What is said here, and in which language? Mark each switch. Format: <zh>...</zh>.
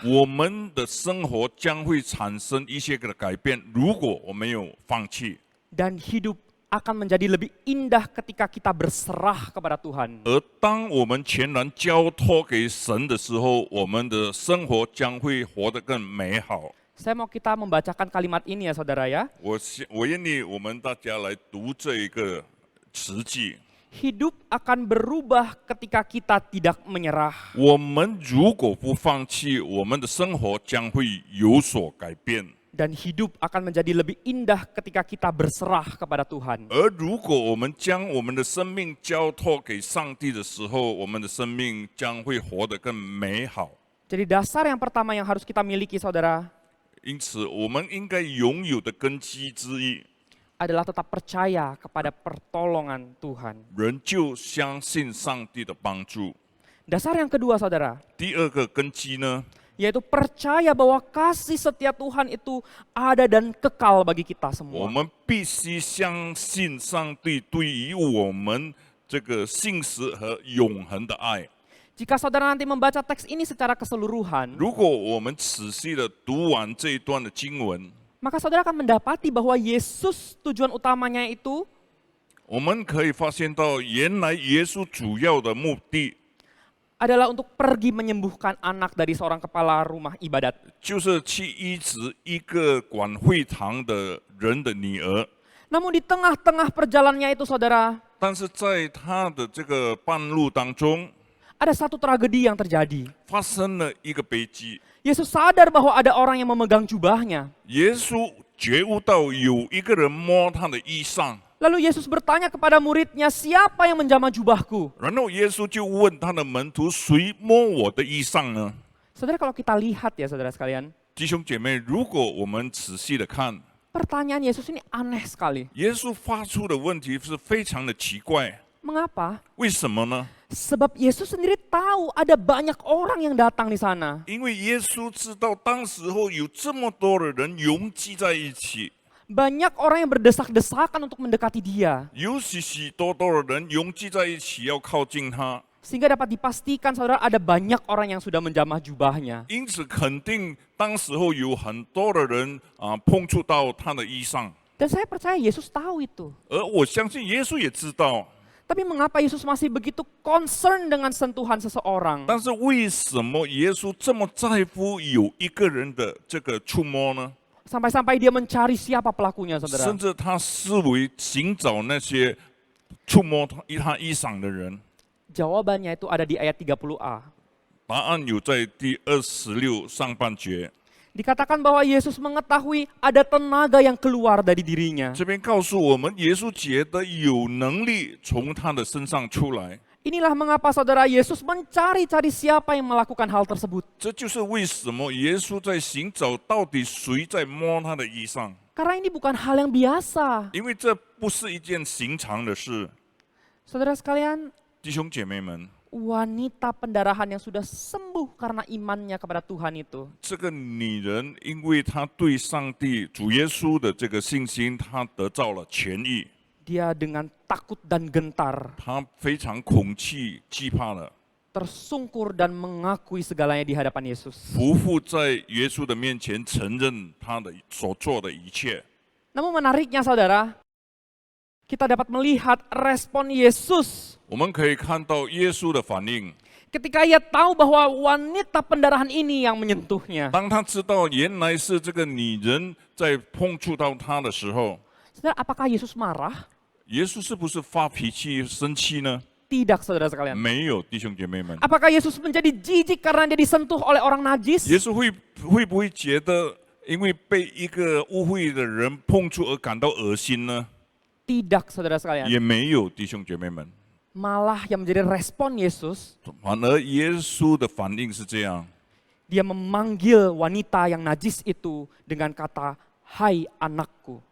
<zh>我们的生活将会产生一些个改变，如果我没有放弃。</zh> <id>Dan hidup akan menjadi lebih indah ketika kita berserah kepada Tuhan.</id> <zh>而当我们全然交托给神的时候，我们的生活将会活得更美好。</zh> <id>Saya mau kita membacakan kalimat ini ya saudara ya.</id> <zh>我愿意我们大家来读这一个词句。</zh> <id>Hidup akan berubah ketika kita tidak menyerah.</id> <zh>我们如果不放弃，我们的生活将会有所改变。</zh> <id>Dan hidup akan menjadi lebih indah ketika kita berserah kepada Tuhan.</id> <zh>而如果我们将我们的生命交托给上帝的时候，我们的生命将会活得更美好。</zh> <id>Jadi dasar yang pertama yang harus kita miliki saudara</id> <zh>因此，我们应该拥有的根基之一，</zh> <id>adalah tetap percaya kepada pertolongan Tuhan.</id> <zh>人就相信上帝的帮助。</zh> <id>Dasar yang kedua saudara,</id> <zh>第二个根基呢，</zh> <id>yaitu percaya bahwa kasih setia Tuhan itu ada dan kekal bagi kita</id> <zh>我</zh> <id>semua.</id> <zh>们必须相信上帝对于我们这个信实和永恒的爱。</zh> <id>Jika saudara nanti membaca teks ini secara keseluruhan,</id> <zh>如果我们仔细的读完这一段的经文，</zh> <id>maka saudara akan mendapati bahwa Yesus tujuan utamanya itu</id> <zh>我们可以发现到，原来耶稣主要的目的</zh> <id>adalah untuk pergi menyembuhkan anak dari seorang kepala rumah ibadat.</id> <zh>就是去医治一个管会堂的人的女儿。</zh> <id>Namun di tengah-tengah perjalanannya itu saudara,</id> <zh>但是在他的这个半路当中，</zh> <id>ada satu tragedi yang terjadi.</id> <zh>发生了一个悲剧。</zh> <id>Yesus sadar bahwa ada orang yang memegang jubahnya.</id> <zh>耶稣觉悟到有一个人摸他的衣裳，</zh> <id>Lalu Yesus bertanya kepada muridnya, siapa yang menjamah jubahku?</id> <zh>然后耶稣就问他的门徒：“谁摸我的衣裳呢</zh> <id>Saudara kalau kita lihat ya saudara sekalian,？”</id> <zh>弟兄姐妹，如果我们仔细的看，</zh> <id>pertanyaan Yesus ini aneh sekali.</id> <zh>耶稣发出的问题是非常的奇怪，</zh> <id>Mengapa?</id> <zh>为什么呢？</zh> <id>Sebab Yesus sendiri tahu ada banyak orang yang datang di sana.</id> <zh>因为耶稣知道当时候有这么多的人拥挤在一起，</zh> <id>Banyak orang yang berdesak-desakan untuk mendekati dia.</id> <zh>有许许多多的人拥挤在一起要靠近他，</zh> <id>Sehingga dapat dipastikan saudara ada banyak orang yang sudah menjamah jubahnya.</id> <zh>因此肯定当时候有很多的人碰触到他的衣裳，</zh> <id>Dan saya percaya Yesus tahu itu.</id> <zh>而我相信耶稣也知道。</zh> <id>Tapi mengapa Yesus masih begitu concern dengan sentuhan seseorang?</id> <zh>但是为什么耶稣这么在乎有一个人的这个触摸呢？</zh> <id>Sampai-sampai dia mencari siapa pelakunya saudara.</id> <zh>甚至他视为寻找那些触摸他衣裳的人。</zh> <id>Jawabannya itu ada di ayat 30a.</id> <zh>答案有在第26上半节，</zh> <id>Dikatakan bahwa Yesus mengetahui ada tenaga yang keluar dari dirinya.</id> <zh>这边告诉我们，耶稣觉得有能力从他的身上出来。</zh> <id>Inilah mengapa saudara Yesus mencari-cari siapa yang melakukan hal tersebut.</id> <zh>这就是为什么耶稣在寻找到底谁在摸他的衣裳，</zh> <id>Karena ini bukan hal yang biasa.</id> <zh>因为这不是一件寻常的事。</zh> <id>Saudara sekalian,</id> <zh>弟兄姐妹们，</zh> <id>wanita pendarahan yang sudah sembuh karena imannya kepada Tuhan itu,</id> <zh>这个女人因为她对上帝主耶稣的这个信心，她得到了痊愈。</zh> <id>dia dengan takut dan gentar</id> <zh>她非常恐惧、惧怕了，</zh> <id>tersungkur dan mengakui segalanya di hadapan Yesus.</id> <zh>匍匐在耶稣的面前，承认她的所做的一切。</zh> <id>Namun menariknya saudara, kita dapat melihat respon Yesus</id> <zh>我们可以看到耶稣的反应，</zh> <id>ketika ia tahu bahwa wanita pendarahan ini yang menyentuhnya.</id> <zh>当他知道原来是这个女人在碰触到他的时候，</zh> <id>Saudara, apakah Yesus marah?</id> <zh>耶稣是不是发脾气、生气呢？</zh> <id>Tidak saudara sekalian.</id> <zh>没有，弟兄姐妹们。</zh> <id>Apakah Yesus menjadi jijik karena dia disentuh oleh orang najis?</id> <zh>耶稣会不会觉得因为被一个污秽的人碰触而感到恶心呢？</zh> <id>Tidak saudara sekalian.</id> <zh>也没有，弟兄姐妹们。</zh> <id>Malah yang menjadi respon Yesus,</id> <zh>反而耶稣的反应是这样，</zh> <id>dia memanggil wanita yang najis itu dengan kata, "Hai anakku."</id>